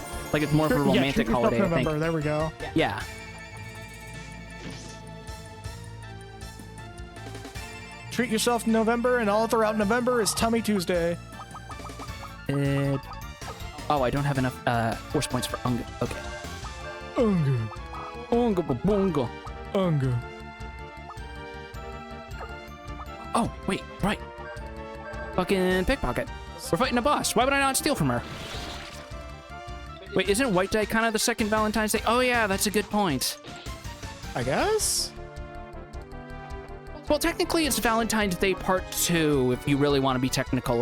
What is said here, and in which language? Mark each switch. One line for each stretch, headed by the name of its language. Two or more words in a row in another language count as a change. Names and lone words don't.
English: Like it's more of a romantic treat yourself holiday, I November. think. There we go. Yeah. Treat yourself in November, and all throughout November is Tummy Tuesday. Oh, I don't have enough force points for Unga. Okay. Unga. Unga babunga. Unga. Oh, wait, right. Fucking pickpocket. We're fighting a boss. Why would I not steal from her? Wait, isn't White Day kind of the second Valentine's Day? Oh yeah, that's a good point. I guess? Well, technically it's Valentine's Day Part 2, if you really want to be technical.